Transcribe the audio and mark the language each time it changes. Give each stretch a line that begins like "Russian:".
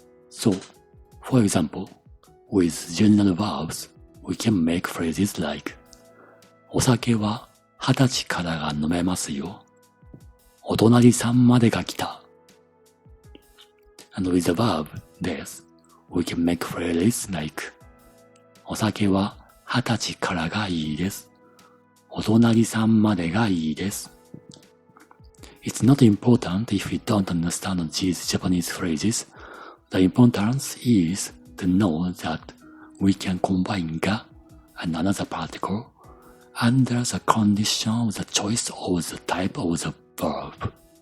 English: So, for example, with general verbs, we can make phrases like
Japanese: お酒は20歳からが飲めますよ。お隣さんまでが来た。
English: And with the verb です, we can make phrases like
Japanese: お酒は20歳からがいいです。お隣さんまでがいいです。
English: It's not important if we don't understand these Japanese phrases. The importance is to know that we can combine が and another particle under the condition of the choice of the type of the verb.